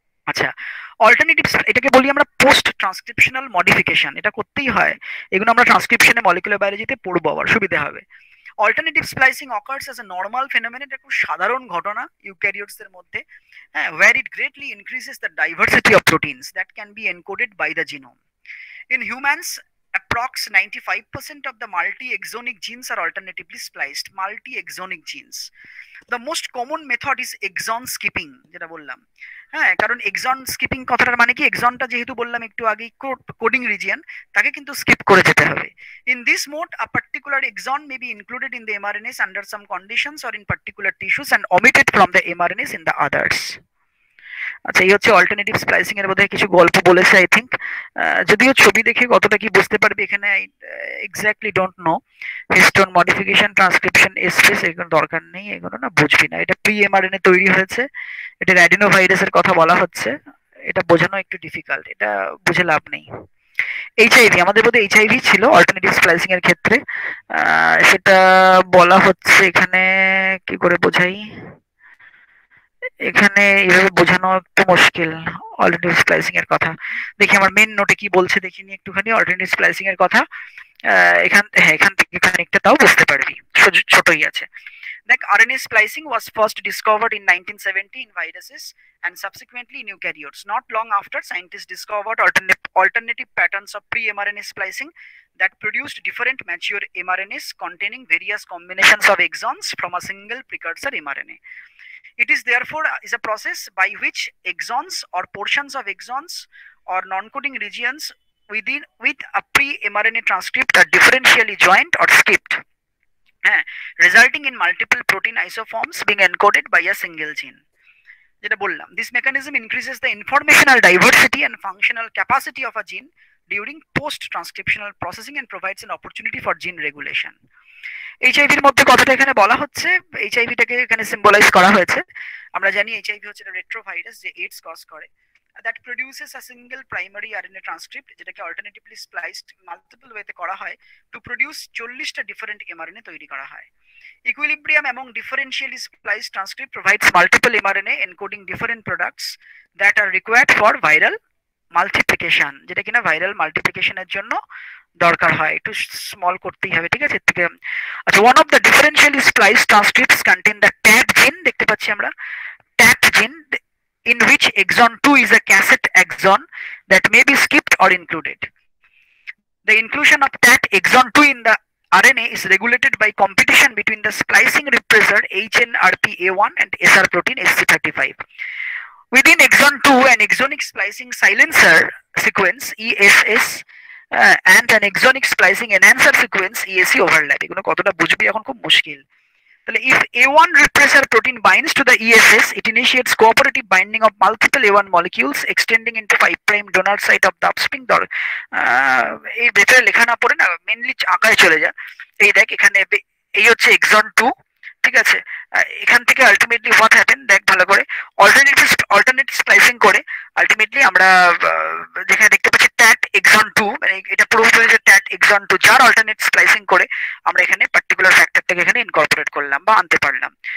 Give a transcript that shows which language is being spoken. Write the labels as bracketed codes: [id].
[bn] আচ্ছা, অল্টারনেটিভ এটাকে বলি আমরা পোস্ট ট্রান্সক্রিপশনাল মডিফিকেশন, এটা করতেই হয়, এগুলো আমরা ট্রান্সক্রিপশনে মলিকুলার বায়োলজিতে পড়বো, আবার সুবিধা হবে। [en] alternative splicing occurs as a normal phenomenon, [bn] এটা খুব সাধারণ ঘটনা ইউক্যারিওটস এর মধ্যে, [en] হ্যাঁ, where it greatly increases the diversity of proteins that can be encoded by the genome. In humans, approx 95% of the multi-exonic genes are alternatively spliced. Multi-exonic genes. The most common method is exon skipping, [bn] যেটা বললাম, হ্যাঁ, কারণ exon skipping কথাটার মানে কি, এক্সনটা যেহেতু বললাম একটু আগে কোডিং রিজিয়ন, তাকে কিন্তু স্কিপ করে যেতে হবে। [en] In this mode, a particular exon may be included in the mRNAs under some conditions or in particular tissues and omitted from the mRNAs in the others. [bn] আচ্ছা, এই হচ্ছে অল্টারনেটিভ স্প্লাইসিং এর বোধহয় কিছু গল্প বলেছে আই থিঙ্ক। যদিও ছবি দেখে কতটা কি বুঝতে পারবে এখানে [en] Exactly don't know. [bn] Histone modification, transcription, এসফেস এগুলো দরকার নেই, এগুলো না বুঝবি না। এটা প্রি এমআরএনএ তৈরি হয়েছে, এটা অ্যাডিনো ভাইরাসের কথা বলা হচ্ছে, এটা বোঝানো একটু ডিফিকাল্ট, এটা বুঝে লাভ নেই। এইচআইভি, আমাদের বোধহয় এইচআইভি ছিল অল্টারনেটিভ স্প্লাইসিং এর ক্ষেত্রে। সেটা বলা হচ্ছে এখানে, কি করে বোঝাই, এখানে এভাবে বোঝানো একটু মুশকিল অল্টারনেটিভ স্প্লাইসিং এর কথা। দেখি আমার মেন নোটে কি বলছে, দেখিনি একটুখানি অল্টারনেটিভ স্প্লাইসিং এর কথা। এখান থেকে খানিকটা তাও বুঝতে পারবি, ছোটই আছে। [en] দেখ, RNA splicing was first discovered in 1970 in viruses and subsequently in eukaryotes. Not long after, scientists discovered alternative patterns of pre-mRNA splicing that produced different mature mRNAs containing various combinations of exons from a single precursor mRNA. It is therefore is a process by which exons or portions of exons or non-coding regions with a pre-mRNA transcript are differentially joined or skipped, resulting in multiple protein isoforms being encoded by a single gene. [bn] যেটা বললাম, [en] this mechanism increases the informational diversity and functional capacity of a gene during post-transcriptional processing and provides an opportunity for gene regulation. [bn] এইচআইভির মধ্যে কথাটা এখানে বলা হচ্ছে, এইচআইভিটাকে এখানে symbolise করা হয়েছে। আমরা জানি এইচআইভি হচ্ছে একটা রেট্রোভাইরাস যে এইডস কজ করে, [en] that produces a single primary RNA transcript [bn] যেটাকে alternatively spliced multiple ওয়েতে করা হয় to produce 40টা ডিফারেন্ট mRNA তৈরি করা হয়। [en] Equilibrium among differentially spliced transcript provides multiple mRNA encoding different products that are required for viral multiplication, [bn] যেটা কিনা viral মাল্টিপ্লিকেশনের জন্য দরকার হয়। একটু স্মল করতেই হবে, ঠিক আছে। থেকে আচ্ছা, [en] one of the differentially spliced transcripts contain the TAT gene, [bn] দেখতে পাচ্ছি আমরা [en] TAT gene, in which exon 2 is a cassette exon that may be skipped or included. The inclusion of TAT exon 2 in the RNA is regulated by competition between the splicing repressor HNRPA1 and SR protein SC35. Within exon 2, an exonic splicing silencer sequence ESS and an exonic splicing enhancer sequence ESC overlap. [bn] এগুলো কতটা বুঝবি এখন খুব মুশকিল। [en] তাহলে if A1 repressor protein binds to the ESS, it initiates cooperative binding of multiple A1 molecules extending into 5' donor site of the upstream door. [bn] এই ভেতরে লেখা না পড়ে না, মেনলি আঁকায় চলে যা। এই দেখ এখানে এই হচ্ছে এক্সন 2, ঠিক আছে। এখান থেকে আলটিমেটলি হোয়াট হ্যাপেন দেখ ভালো করে, অল্টারনেট স্প্লাইসিং করে আলটিমেটলি আমরা যেখানে দেখতে পাচ্ছি ট্যাট এক্সন 2, মানে এটা পুরোপুরি যে ট্যাট এক্সন 2 যার অল্টারনেট স্প্লাইসিং করে আমরা এখানে পার্টিকুলার ফ্যাক্টরটাকে এখানে ইনকর্পোরেট করলাম বা আনতে পারলাম।